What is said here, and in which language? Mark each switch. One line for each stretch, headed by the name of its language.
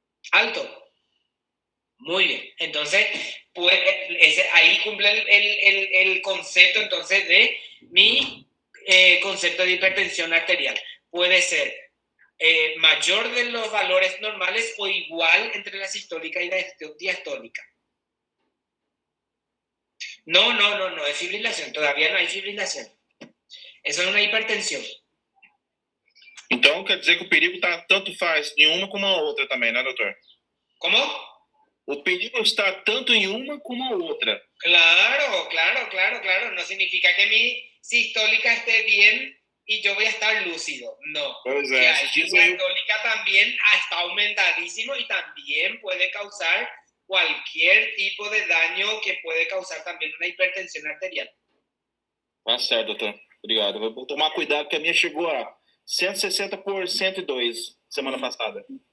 Spanish: Alto. Muy bien. Entonces, pues, ahí cumple el concepto entonces de mi concepto de hipertensión arterial. Puede ser mayor de los valores normales o igual entre la sistólica y la diastólica. No, es fibrilación. Todavía no hay fibrilación. Eso es una hipertensión.
Portuguese: Então, quer dizer que o perigo está tanto faz em uma como a outra também, né, doutor?
Spanish: ¿Cómo?
Portuguese: O perigo está tanto em uma como a outra.
Spanish: Claro. No significa que mi sistólica esté bien y yo voy a estar lúcido. No.
Portuguese: Pois
Spanish: La
Portuguese: é, esses dias aí...
Spanish: diastólica también está aumentadísimo y también puede causar cualquier tipo de daño que puede causar también una hipertensión arterial.
Portuguese: Tá certo, doutor. Obrigado. Eu vou tomar cuidado, porque a minha chegou a 160 por 102 semana passada.